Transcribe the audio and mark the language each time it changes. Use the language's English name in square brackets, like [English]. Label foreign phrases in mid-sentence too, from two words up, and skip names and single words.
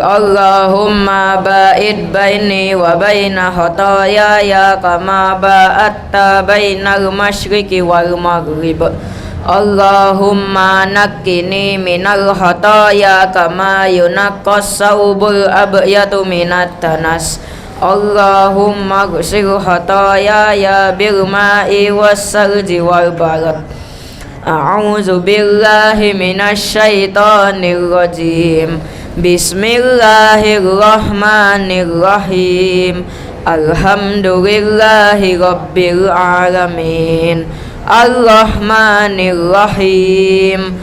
[Arabic] اللهم باعد بيني وبين خطاياي كما باعدت بين المشرق والمغرب. اللهم نقني من الخطايا كما ينقى الثوب الأبيض من الدنس. اللهم اغسل خطاياي بالماء والثلج والبرد. أعوذ بالله من الشيطان الرجيم. بسم الله الرحمن الرحيم. الحمد لله رب العالمين. الرحمن الرحيم.